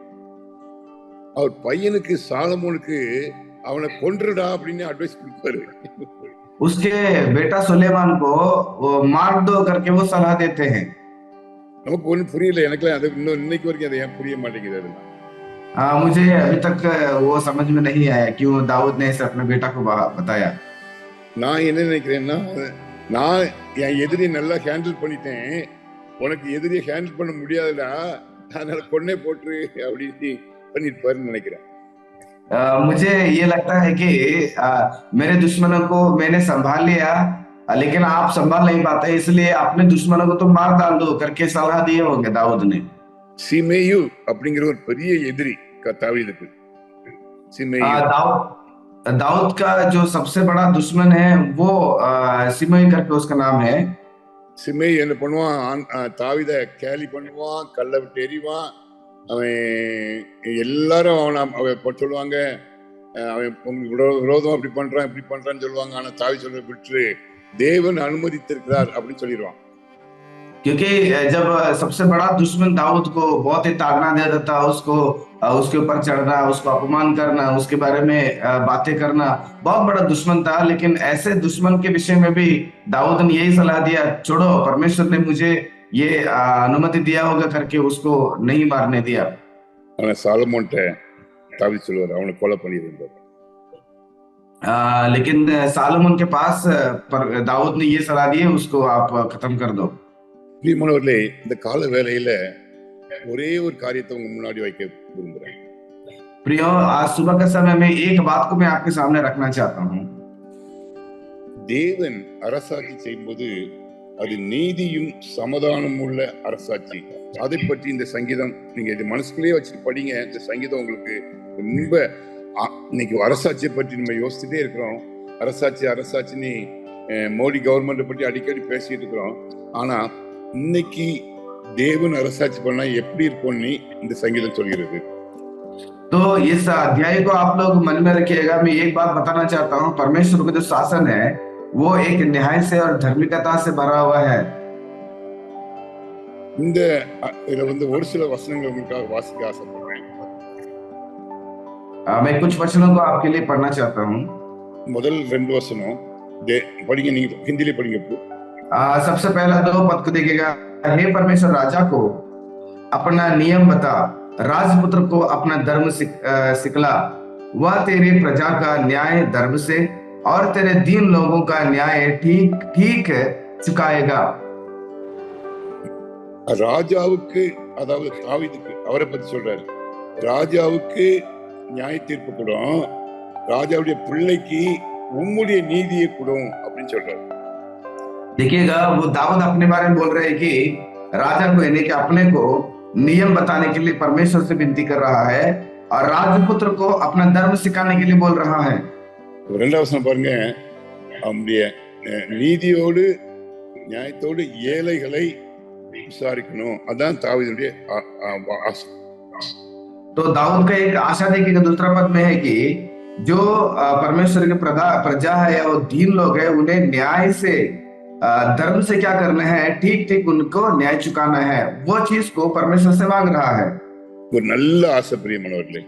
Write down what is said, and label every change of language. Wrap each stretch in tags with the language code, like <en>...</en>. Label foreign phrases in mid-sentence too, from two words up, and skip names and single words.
<ta>அவர் பையனுக்கு சாலமோனுக்கு அவனை கொன்றுடா அப்படின்னு அட்வைஸ் கொடுப்பாரு.</ta> <hi>उसके बेटा सुलेमान को वो मार दो करके वो सलाह देते हैं।</hi> <ta>நமக்கு ஒன்றும் புரியல, எனக்கு அது இன்னைக்கு வரைக்கும் அது ஏன் புரிய மாட்டேங்குது. அதெல்லாம்</ta> <hi>मुझे अभी तक वो समझ में नहीं आया क्यों दाऊद ने इसे अपने बेटा को बताया।</hi> <ta>நான் என்ன நினைக்கிறேன்னா, நான் என் எதிரியை நல்லா ஹேண்டில் பண்ணிட்டேன், உனக்கு எதிரியை ஹேண்டில் பண்ண முடியாதுடா, அதனால கொன்னே போட்டுரு அப்படின்னு பண்ணிருப்பாருன்னு நினைக்கிறேன்.</ta> <hi>मुझे ये लगता है कि मेरे दुश्मनों को मैंने संभाल लिया, लेकिन आप संभाल नहीं पाते, इसलिए अपने दुश्मनों को तो मार डाल दो करके सलाह दिए होंगे दाऊद ने।</hi> <ta>சிமேயு அப்படிங்கிற ஒரு பெரிய எதிரி தாவீதுக்கு. சிமேயு</ta> <hi>दाऊद का जो सबसे बड़ा दुश्मन है वो सिमई करके उसका नाम है।</hi> <ta>சிமேயு என்ன பண்ணுவான், தாவீத கேலி பண்ணுவான், கல்லை விட்டு எறிவான், அவன் எல்லாரும் அவன் சொல்லுவாங்க, அவன் உங்களுக்கு விரோதம் அப்படி பண்றான் இப்படி பண்றான்னு சொல்லுவாங்க. ஆனா தாவீது சொல்ற விட்டு தேவன் அனுமதித்திருக்கிறார் அப்படின்னு சொல்லிடுவான்.</ta> <hi>क्योंकि जब सबसे बड़ा दुश्मन दाऊद को बहुत ही ताड़ना दे देता, उसको उसके ऊपर चढ़ना, उसको अपमान करना, उसके बारे में बातें करना, बहुत बड़ा दुश्मन था। लेकिन ऐसे दुश्मन के विषय में भी दाऊद ने यही सलाह दिया, छोड़ो, परमेश्वर ने मुझे ये अनुमति दिया होगा करके उसको नहीं मारने दिया।</hi> <ta>சாலமோன்ட்ட தாவீது சொல்லுவார், அவனை கொலை பண்ணிடுவார்.</ta> <hi>लेकिन सालोमन के पास दाऊद ने ये सलाह दी, उसको आप खत्म कर दो।</hi> <ta>பிரியமானவர்களே, இந்த கால வேளையில ஒரே ஒரு காரியத்தை உங்க முன்னாடி வைக்க விரும்புறேன்.</ta> <hi>प्रियो, आज सुबह के समय में एक बात को मैं आपके सामने रखना चाहता हूँ।</hi> <ta>தேவன் அரசாட்சி செய்யும்போது அது நீதியும் சமாதானம் உள்ள அரசாட்சி. அதை பற்றி இந்த சங்கீதம் நீங்க இது மனசுக்குள்ளேயே வச்சு படிங்க. இந்த சங்கீதம் உங்களுக்கு ரொம்ப இன்னைக்கு அரசாட்சியை பற்றி நம்ம யோசிச்சுட்டே இருக்கிறோம். அரசாட்சின்னு மோடி கவர்மெண்ட் பற்றி அடிக்கடி பேசிட்டு இருக்கிறோம். ஆனா இன்னைக்கு தேவன் அரசாட்சி பண்ணா எப்படி இருக்கும்னு இந்த சங்கீதம் சொல்கிறது.</ta> <hi>तो इस अध्याय को आप लोग मन में रखिएगा। मैं एक बात बताना चाहता हूँ, परमेश्वर का जो शासन है वो एक न्याय से और धार्मिकता से भरा हुआ है।</hi> <ta>இந்த இதுல வந்து ஒரு சில வசனங்கள் உங்களுக்காக வாசிக்க ஆசைப்படுறேன்.</ta> <hi>मैं कुछ वचनों को आपके लिए पढ़ना चाहता हूँ।</hi> <ta>முதல் 2 वचனம் படிங்க, நீங்க हिंदी படிங்க.</ta> <hi>सबसे पहला 2 पद को देखिएगा। हे परमेश्वर, राजा को अपना नियम बता, राजपुत्र को अपना धर्म सिखला। वह तेरी प्रजा का न्याय धर्म से और तेरे दीन लोगों का न्याय ठीक ठीक चुकाएगा।</hi> <ta>ராஜாவுக்கு, அதாவது தாவீதுக்கு, அவரை பத்தி சொல்றாரு, ராஜாவுக்கு நியாய தீர்ப்பு கொடும், ராஜாவுடைய பிள்ளைக்கு உம்முடைய நீதியை கொடும் அப்படின்னு சொல்றாரு.</ta> <hi>देखिएगा, वो दाऊद अपने बारे में बोल रहे हैं कि राजा को यानी कि अपने को नियम बताने के लिए परमेश्वर से विनती कर रहा है, और राजपुत्र को अपना धर्म सिखाने के लिए बोल रहा है।</hi> <ta>ரெண்டாவது வசனம் பாருங்க, அவனுடைய நீதியோடு நியாயத்தோடு ஏழைகளை விசாரிக்கணும். அதான் தாவீதுடைய ஆசை.</ta> <hi>तो दाऊद का एक आशा देखिएगा दूसरा पद में है कि जो परमेश्वर के प्रजा है या वो दीन लोग है, उन्हें न्याय से धर्म से क्या करना है, ठीक ठीक उनको न्याय चुकाना है, वो चीज को परमेश्वर से मांग रहा है।</hi> <ta>ஒரு நல்ல ஆசை பிரியமானவர்களே,</ta>